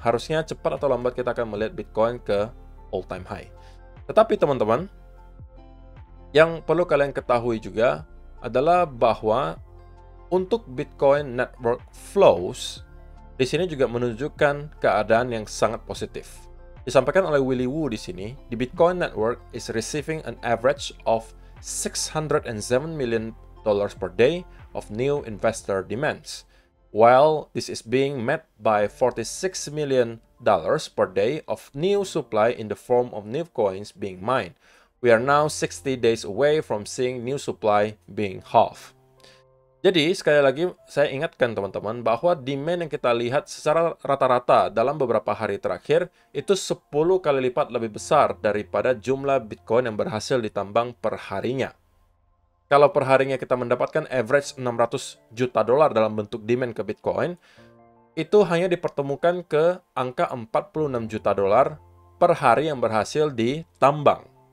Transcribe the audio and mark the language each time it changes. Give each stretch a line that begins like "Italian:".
Indonesian: Harusnya cepat atau lambat kita akan melihat Bitcoin ke all-time high. Tetapi teman-teman, yang perlu kalian ketahui juga adalah bahwa untuk Bitcoin network flows, di sini juga menunjukkan keadaan yang sangat positif. Disampaikan oleh Willy Woo di sini,
English: the Bitcoin network is receiving an average of $607 million per day of new investor demands, while this is being met by $46 million per day of new supply in the form of new coins being mined. We are now 60 days away from seeing new supply being halved.
Indonesian: Jadi, sekali lagi saya ingatkan teman-teman bahwa demand yang kita lihat secara rata-rata dalam beberapa hari terakhir itu 10 kali lipat lebih besar daripada jumlah Bitcoin yang berhasil ditambang per harinya. Kalau per harinya kita mendapatkan average $600 juta dalam bentuk demand ke Bitcoin, itu hanya dipertemukan ke angka $46 juta per hari yang berhasil ditambang.